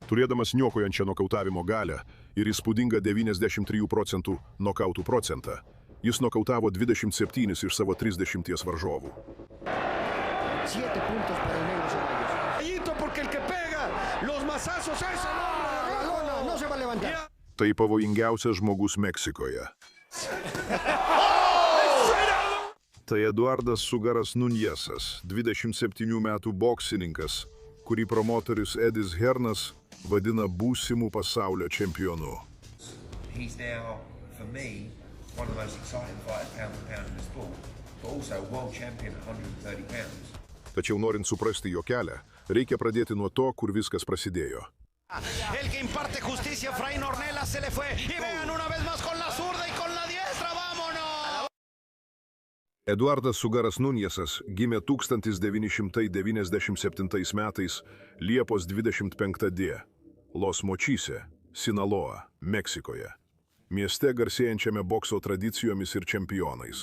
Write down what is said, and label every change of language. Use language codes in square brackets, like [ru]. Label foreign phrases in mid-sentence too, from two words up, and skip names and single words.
[lt] Turėdamas niokojančią nokautavimo galią ir įspūdingą 93% nokautų procentą, jis nokautavo 27 iš savo 30 varžovų. [es] 7 puntos para el negro Ceballos. Porque el que pega los mazazos ese No se va a levantar. [lt] Tai pavojingiausias žmogus Meksikoje. Tai Eduardas Sugaras Núñezas, 27 metų boksininkas, kurį promotorius Edis Hernas vadina būsimų pasaulio čempionu. [en] He's now, for me, one of the most exciting fighters pound for pound in the sport, but also world champion at 130 pounds. [lt] Tačiau norint suprasti jo kelią, reikia pradėti nuo to, kur viskas prasidėjo. [es] El que imparte justicia, Efraín Ornelas, se le fue. Y vean una vez más con la zurda y con la diestra, vámonos. [lt] Eduardas Sugaras Núñezas gimė 1997 metais Liepos 25 d. Los Mochise, Sinaloa, Meksikoje. Mieste garsėjančiame bokso tradicijomis ir čempionais.